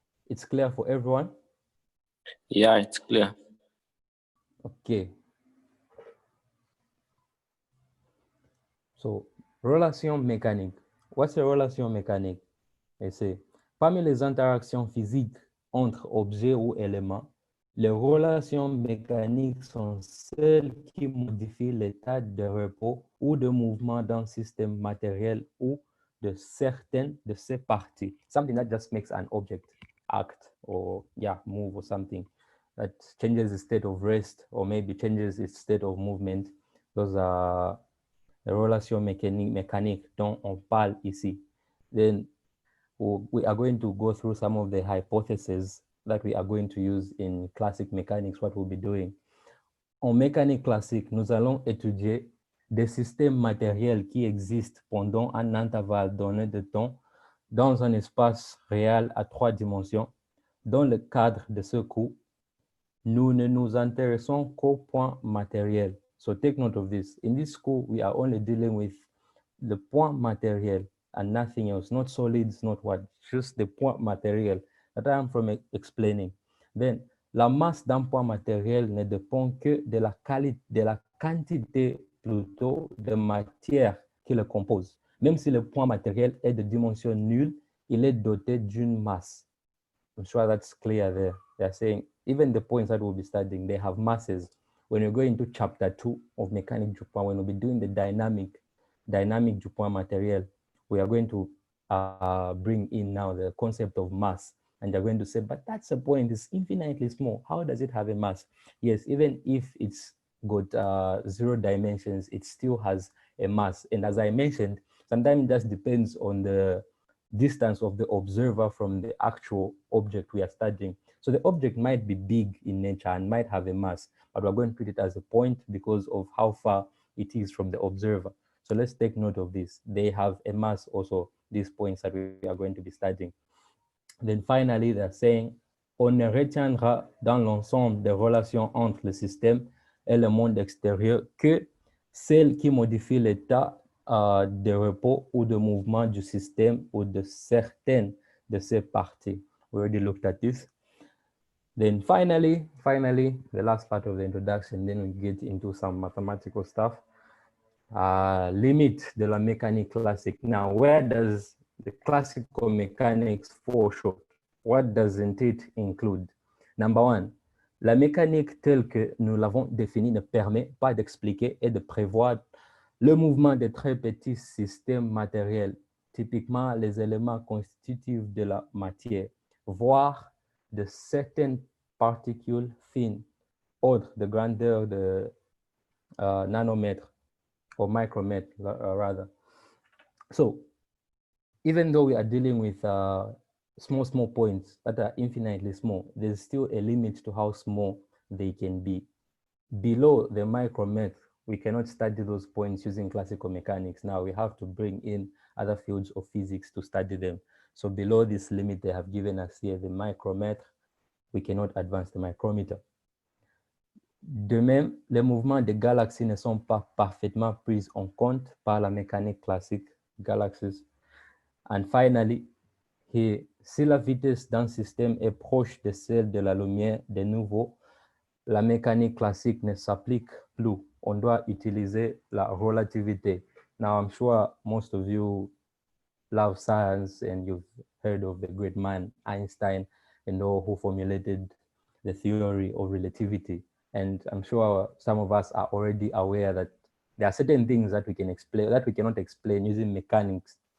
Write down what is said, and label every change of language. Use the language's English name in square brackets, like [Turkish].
[English] It's clear for everyone? Yeah, it's clear. Okay. So, relation mécanique. What's a relation mécanique? [French] Et c'est parmi les interactions physiques entre objets ou éléments, les relations mécaniques sont celles qui modifient l'état de repos ou de mouvement d'un système matériel ou de certaines de ses parties. [English] Something that just makes an object act or move or something that changes its state of rest or maybe changes its state of movement. Those are the [French] relations mécaniques dont on parle ici. [English] Then we are going to go through some of the hypotheses that we are going to use in classic mechanics, what we'll be doing. [French] En mécanique classique, nous allons étudier des systèmes matériels qui existent pendant un intervalle donné de temps dans un espace réel à 3 dimensions. Dans le cadre de ce cours, nous ne nous intéressons qu'au point matériel. [English] So take note of this. In this school, we are only dealing with the point matériel and nothing else, not solids, not what, just the point matériel that I am from explaining. [French] Then, la masse d'un point matériel ne dépend que de la qualité, de la quantité plutôt de matière qui le compose. Même si le point matériel est de dimension nulle, il est doté d'une masse. [English] I'm sure that's clear there. They're saying even the points that we'll be studying, they have masses. When you go into chapter 2 of Mécanique du point, when we'll be doing the dynamic du point matériel, we are going to bring in now the concept of mass. And they're going to say, but that's a point, it's infinitely small. How does it have a mass? Yes, even if it's got 0 dimensions, it still has a mass. And as I mentioned, sometimes it just depends on the distance of the observer from the actual object we are studying. So the object might be big in nature and might have a mass, but we're going to treat it as a point because of how far it is from the observer. So let's take note of this. They have a mass also, these points that we are going to be studying. Then finally, they're saying, [French] on ne retiendra dans l'ensemble des relations entre le système et le monde extérieur que celles qui modifient l'état de repos ou de mouvement du système ou de certaines de ses parties. [English] We already looked at this. Then finally, the last part of the introduction, then we get into some mathematical stuff. [French] Limit de la mécanique classique. [English] Now, where does the classical mechanics fall short? What doesn't it include? Number one, [French] la mécanique telle que nous l'avons définie ne permet pas d'expliquer et de prévoir le mouvement de très petits systèmes matériels, typiquement les éléments constitutifs de la matière, voire de certaines particules fines, autres de grandeur de nanomètres [English] or micrometer rather. So even though we are dealing with small points that are infinitely small, there's still a limit to how small they can be. Below the micrometer, we cannot study those points using classical mechanics. Now we have to bring in other fields of physics to study them. So below this limit they have given us here, the micrometer, we cannot advance the micrometer. [French] De même, les mouvements des galaxies ne sont pas parfaitement pris en compte par la mécanique classique, galaxies. [English] And finally, here, [French] si la vitesse d'un système est proche de celle de la lumière, de nouveau, la mécanique classique ne s'applique plus. On doit utiliser la relativité. [English] Now, I'm sure most of you love science and you've heard of the great man Einstein and all who formulated the theory of relativity. And I'm sure some of us are already aware that there are certain things that we can explain, that we cannot explain using mechanics.